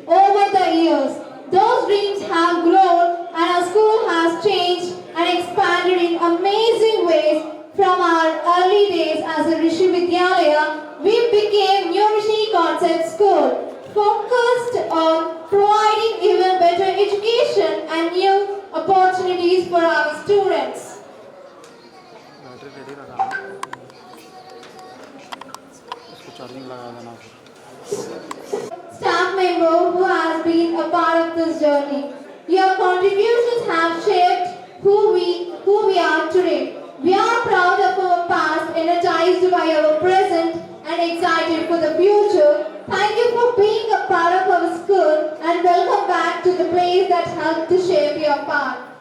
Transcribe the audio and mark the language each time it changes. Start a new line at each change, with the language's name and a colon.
English: Over the years, those dreams have grown and our school has changed and expanded in amazing ways. From our early days as a Rishi Vidyalaya, we became New Rishi Concept School, focused on providing even better education and new opportunities for our students.
Hindi: Battery ready रखा इसको charging लगा देना
English: Staff member who has been a part of this journey. Your contributions have shaped who we are today. We are proud of our past, energized by our present, and excited for the future. Thank you for being a part of our school, and welcome back to the place that helped to shaped our path.